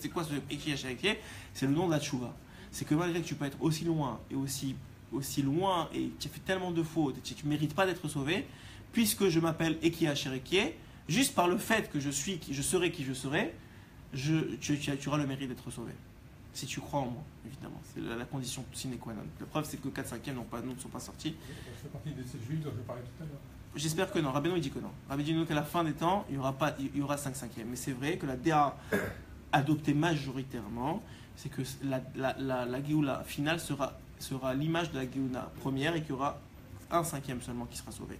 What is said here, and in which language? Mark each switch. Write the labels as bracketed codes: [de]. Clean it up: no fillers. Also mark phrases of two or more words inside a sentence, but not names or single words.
[fr] C'est quoi ce Ekiya Sherekié? C'est le nom de la Tchouva. C'est que malgré que tu peux être aussi loin et aussi loin et tu as fait tellement de fautes et tu ne mérites pas d'être sauvé, puisque je m'appelle Ekiya Sherekié, juste par le fait que je serai qui je serai, tu auras le mérite d'être sauvé. Si tu crois en moi, évidemment. C'est la condition [la] sine qua non. [fr] La preuve, c'est que 4/5 ne sont pas sortis. Ça fait partie de ces juifs dont je parlais tout à l'heure. J'espère que non. Rabbeinu, il dit que non. Rabbeinu dit qu'à la fin des temps, il y aura 5/5. Mais c'est vrai que la DA adoptée majoritairement, c'est que la Géoula finale sera l'image de la Géoula première et qu'il y aura 1/5 seulement qui sera sauvé.